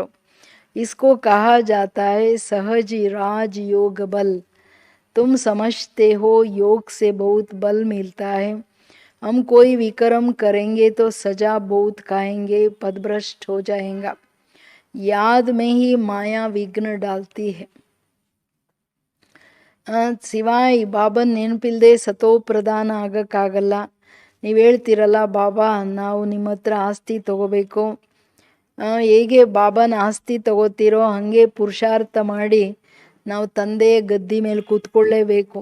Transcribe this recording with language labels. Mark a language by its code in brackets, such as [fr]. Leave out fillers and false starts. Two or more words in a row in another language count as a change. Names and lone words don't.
[hi] इसको कहा जाता है सहज राज योग बल. तुम समझते हो योग से बहुत बल मिलता है. हम कोई विक्रम करेंगे तो सजा बहुत खाएंगे, पदभ्रष्ट हो जाएगा. याद में ही माया विघ्न डालती है. [kn] ಸಿವಾಯ್ ಬಾಬನ್ ನೆನಪಿಲ್ಲದೆ ಸತೋ ಪ್ರಧಾನ ಆಗೋಕ್ಕಾಗಲ್ಲ. ನೀವು ಹೇಳ್ತಿರಲ್ಲ ಬಾಬಾ ನಾವು ನಿಮ್ಮ ಹತ್ರ ಆಸ್ತಿ ತಗೋಬೇಕು, ಹೇಗೆ ಬಾಬಾನ ಆಸ್ತಿ ತಗೋತೀರೋ ಹಾಗೆ ಪುರುಷಾರ್ಥ ಮಾಡಿ ನಾವು ತಂದೆಯ ಗದ್ದಿ ಮೇಲೆ ಕೂತ್ಕೊಳ್ಳೇಬೇಕು.